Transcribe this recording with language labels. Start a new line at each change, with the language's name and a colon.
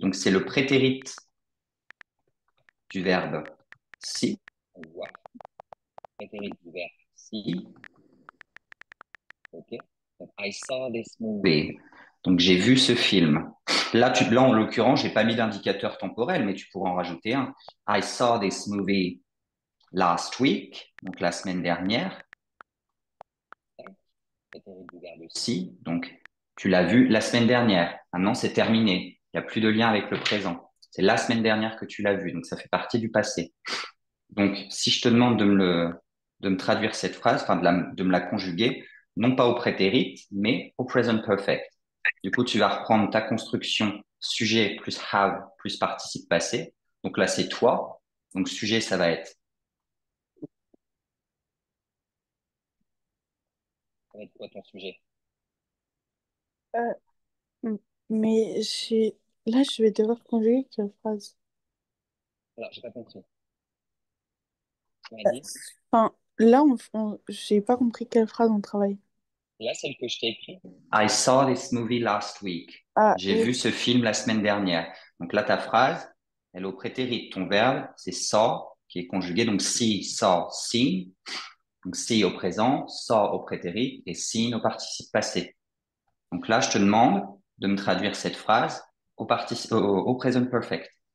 French: Donc, c'est le prétérit du verbe si. On voit. Prétérit du verbe si. OK. Donc,
English: I saw this movie.
French: Donc, j'ai vu ce film. Là, en l'occurrence, j'ai pas mis d'indicateur temporel, mais tu pourrais en rajouter un.
English: I saw this movie last week.
French: Donc, la semaine dernière. Du verbe si. Donc, tu l'as vu la semaine dernière. Maintenant, c'est terminé. Il n'y a plus de lien avec le présent. C'est la semaine dernière que tu l'as vu. Donc, ça fait partie du passé. Donc, si je te demande de me traduire cette phrase, enfin, de me la conjuguer, non pas au prétérit, mais au present perfect. Du coup, tu vas reprendre ta construction sujet plus have plus participe passé. Donc là, c'est toi. Donc, sujet, ça va être. Ça va être quoi ton sujet? Euh, mais là, je vais devoir conjuguer quelle phrase? Alors, j'ai pas compris. Tu m'as Euh, dit? Enfin, là, j'ai pas compris quelle phrase on travaille. Là, celle que je t'ai écrite.
English: I saw this movie last week. Ah,
French: J'ai oui. vu ce film la semaine dernière. Donc là, ta phrase, elle est au prétérit. Ton verbe, c'est saw, qui est conjugué. Donc see, saw, seen. Donc see au présent, saw au prétérit et seen au participe passé. Donc là, je te demande de me traduire cette phrase au present perfect.